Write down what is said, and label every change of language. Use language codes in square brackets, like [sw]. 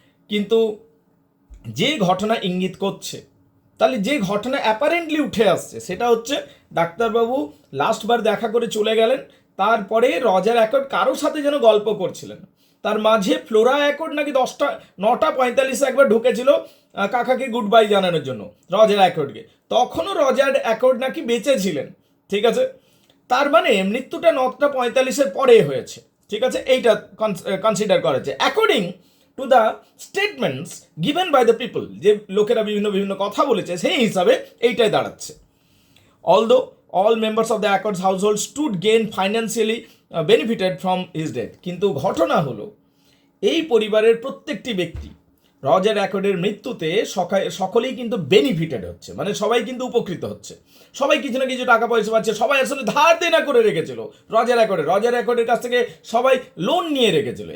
[bn] কিন্তু যে ঘটনা ইঙ্গিত করছে, তাহলে যে ঘটনা অ্যাপারেন্টলি উঠে আসছে, সেটা হচ্ছে ডাক্তারবাবু লাস্টবার দেখা করে চলে গেলেন, তারপরে রজার অ্যাকর্ড কারোর সাথে যেন গল্প করছিলেন, তার মাঝে ফ্লোরা অ্যাকর্ড নাকি 9:45-এ একবার ঢুকেছিল কাকাকে গুড বাই জানানোর জন্য রজার অ্যাকর্ডকে, তখনও রজার অ্যাকর্ড নাকি বেঁচে ছিলেন। ঠিক আছে, তার মানে মৃত্যুটা 9:45-এর পরে হয়েছে। ঠিক আছে, এইটা কনসিডার করা হচ্ছে [en] according to the statements given by the people, [bn] যে লোকেরা বিভিন্ন কথা বলেছে সেই হিসাবে এইটাই দাঁড়াচ্ছে। [en] Although all members of the Accords household stood gain financially benefited from his death। [bn] কিন্তু ঘটনা হলো এই পরিবারের প্রত্যেকটি ব্যক্তি রজার অ্যাকর্ডের মৃত্যুতে সকলেই কিন্তু বেনিফিটেড হচ্ছে, মানে সবাই কিন্তু উপকৃত হচ্ছে, সবাই কিছু না কিছু টাকা পয়সা পাচ্ছে। সবাই আসলে ধার দেনা করে রেখেছিল রজার অ্যাকর্ডের কাছ থেকে সবাই লোন নিয়ে রেখেছিল।